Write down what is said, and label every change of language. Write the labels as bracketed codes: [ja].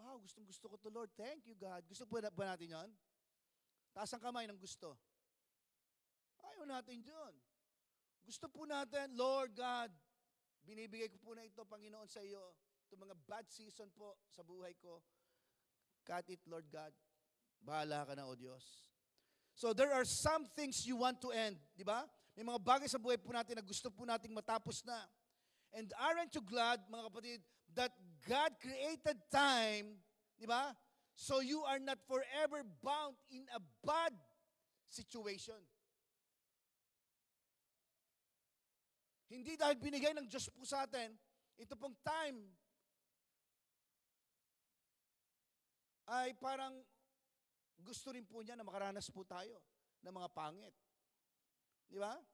[tl] Wow, gustong gusto ko to Lord. [en] Thank you God. [tl] Gusto po ba natin yon? Taas ang kamay ng gusto. Ayaw natin yun. Gusto po natin, Lord God, binibigay ko po na ito, Panginoon, sa iyo. Itong mga bad season po sa buhay ko. [en] Cut it, [tl] Lord God. Bahala ka na, O Diyos. [en] So there are some things you want to end, [tl] di ba? May mga bagay sa buhay po natin na gusto po nating matapos na. [en] And aren't you glad, mga kapatid, that God created time, di ba? So you are not forever bound in a bad situation. [tl] Hindi dahil binigay ng Diyos po sa atin, ito pong time ay parang gusto rin po niya na makaranas po tayo ng mga pangit. Di ba?